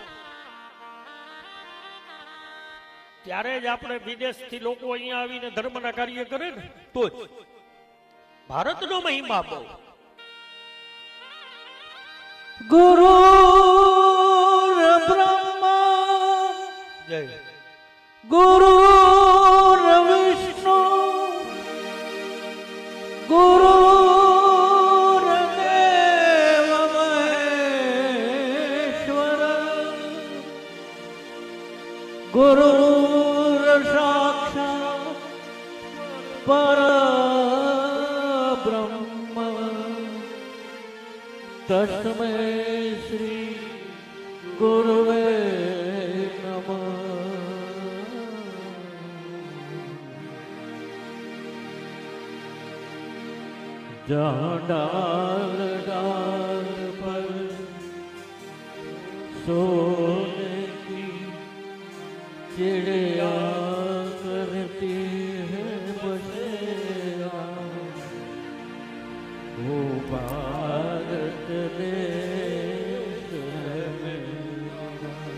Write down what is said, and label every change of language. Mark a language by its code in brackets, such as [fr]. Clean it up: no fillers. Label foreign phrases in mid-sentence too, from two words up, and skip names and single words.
[gu] ત્યારે જ આપણે વિદેશથી લોકો અહીંયા આવીને ધર્મના કાર્ય કરે ને તો જ ભારતનો મહિમા બહુ. [sa] गुरु ब्रह्मा જય गुरु विष्णु गुरु गुरु साक्षात् परब्रह्म तस्मै श्री गुरुवे नमः. [hi] जहाँ डाल डाल पर सोने की चिड़िया करती है बसेरा, वो भारत देश है मेरा.